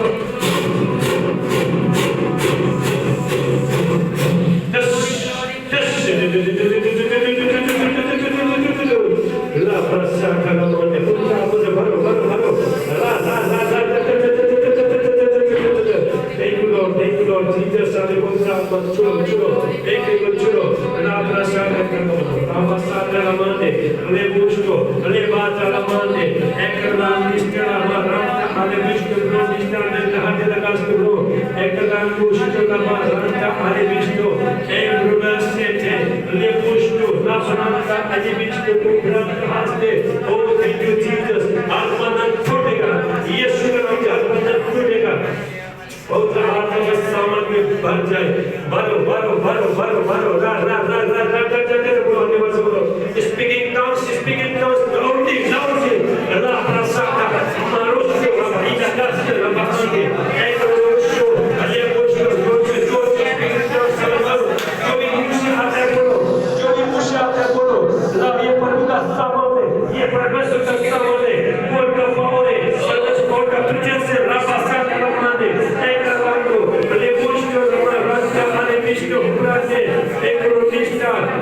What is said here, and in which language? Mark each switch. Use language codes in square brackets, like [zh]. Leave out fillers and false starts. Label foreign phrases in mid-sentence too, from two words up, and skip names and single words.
[en] La prasaka la monte putra putra baro la thank you Lord Jesus ale putra churo ek churo la prasaka la masaka la monte ale bushko ale bata la monte ek la istara maranta ale vishnu istara ne hate la kastu ek la bushko la maranta ale vishnu ek brubasete ale bushko la maranta ale vishnu Oh, thank you, Jesus. [hi] Almanan छूटेगा, यीशु का नाम से almanan छूटेगा। और आत्मा का सामान में भर जाए, भरो, रा, बोलो, [en] speaking tongues, loudly, Allah prasada, marushyo, ila kasih, lamakshike, ekroshyo, aliyakosyo, speaking tongues, salamaru, [hi] जो भी मुझे आता है बोलो, ला ये प्रभु का सामर्थ है, ये परमेश्वर का सामर्थ है, गॉड का पावर है, गॉड का प्रेजेंस है, राबासा का नाम है, एक रातो, ले पुष्ट रमण रास्ता आने विष्णु प्राचे, एक रोटिस्टा,